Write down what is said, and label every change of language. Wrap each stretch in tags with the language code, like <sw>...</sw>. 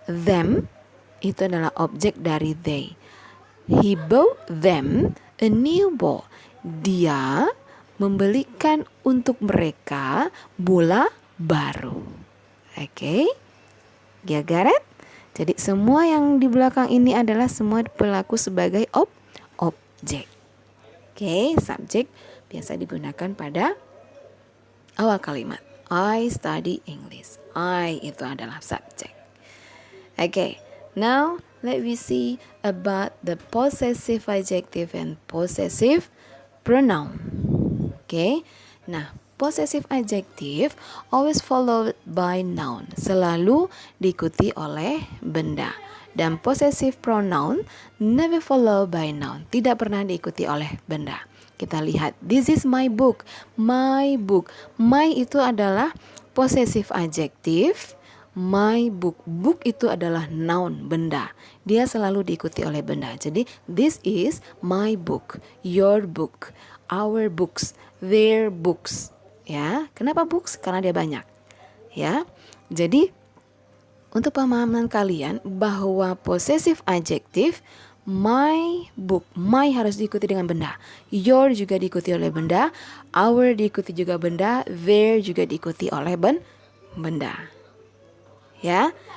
<id>Them itu adalah objek dari they.</id> <en>He bought them a new ball.</en> <id>Dia membelikan untuk mereka bola baru. Oke?</id> <en>You got it?</en> <id>Jadi semua yang di belakang ini adalah semua berlaku sebagai objek. Oke, subjek biasa digunakan pada awal kalimat.</id> <en>I study English.</en> <id>I itu adalah subjek. Oke.</id> <en>Now, let me see about the possessive adjective and possessive pronoun. Oke. Nah, possessive adjective always followed by noun,</en> <id>selalu diikuti oleh benda. Dan</id> <en>possessive pronoun never followed by noun,</en> <id>tidak pernah diikuti oleh benda. Kita lihat,</id> <en>this is my book, my book.</en> <id>My itu adalah possessive adjective. My book, book itu adalah noun, benda. Dia selalu diikuti oleh benda.</id> <en>Jadi this is my book, your book, our books, their books.</en> <id>Ya, kenapa books? Karena dia banyak. Ya, jadi untuk pemahaman kalian bahwa possessive adjective my book, my harus diikuti dengan benda, your juga diikuti oleh benda, our diikuti juga benda, their juga diikuti oleh benda. Ya.</id>